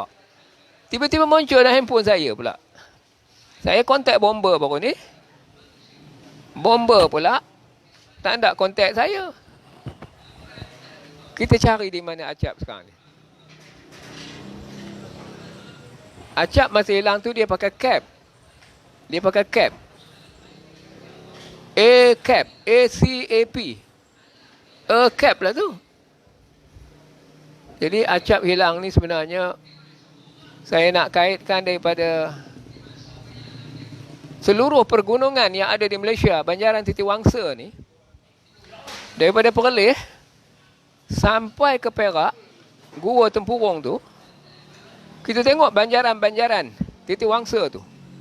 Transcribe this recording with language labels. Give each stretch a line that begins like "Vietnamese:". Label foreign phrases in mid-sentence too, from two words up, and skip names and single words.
Malay: Tiba-tiba muncul dalam handphone saya pula. Saya kontak bomber baru ni. Bomber pula tak ada kontak saya. Kita cari di mana acap sekarang ni. Acap masa hilang tu dia pakai cap. Dia pakai cap. A-cap. A-C-A-P. A-cap lah tu. Jadi acap hilang ni sebenarnya saya nak kaitkan daripada seluruh pergunungan yang ada di Malaysia, Banjaran Titiwangsa ni, daripada Perlis sampai ke Perak, Gua Tempurung tu, kita tengok banjaran-banjaran Titiwangsa tu.